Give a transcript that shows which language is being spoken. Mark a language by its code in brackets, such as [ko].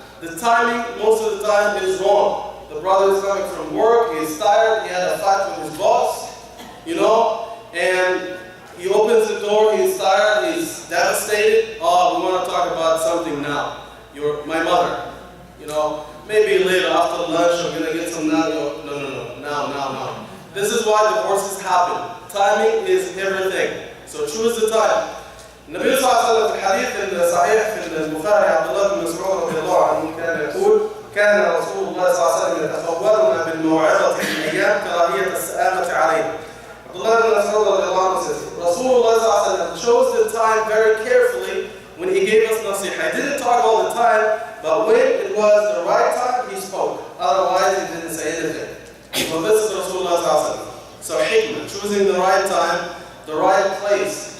[en] The timing, most of the time, is wrong. The brother is coming from work, he is tired, he had a fight with his boss, and he opens the door, he is tired, he's devastated. Oh, we want to talk about something now. You're my mother. Maybe later after lunch I'm going to get some now. No. Now. This is why divorces happen. Timing is everything. So choose the time. [ar] النبي صلى الله عليه وسلم في الحديث الصحيح في البخاري عبد الله بن مسعود رضي الله عنه كان يقول كان رسول الله صلى الله عليه وسلم يتخولنا بالموعظة في الأيام كراهية السآمة علينا. [en] عبد الله بن مسعود [ar] رضي الله عنه [en] says Rasulullah [ar] صلى الله عليه وسلم [en] chose the time very carefully when he gave us nasiha. He didn't talk all the time, but when it was the right time, he spoke. Otherwise, he didn't say anything. So this is Rasulullah sallallahu alaihi wasallam. So hikmah, choosing the right time, the right place.